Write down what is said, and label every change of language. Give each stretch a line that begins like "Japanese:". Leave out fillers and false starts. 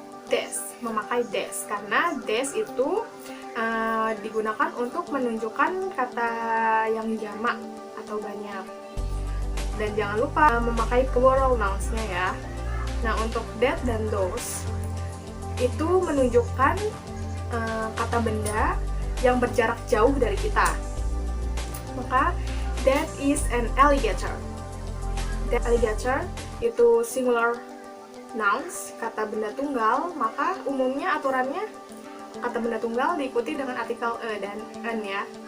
Indonesian: This, memakai this karena this itu digunakan untuk menunjukkan kata yang jamak atau banyak. Dan jangan lupa memakai plural nouns-nya ya. Nah, untuk that dan those itu menunjukkan kata benda yang berjarak jauh dari kita. Maka
English: that is an alligator.
Indonesian: That alligator itu singular nouns, kata benda tunggal, maka umumnya aturannya kata benda tunggal diikuti dengan artikel e dan en ya.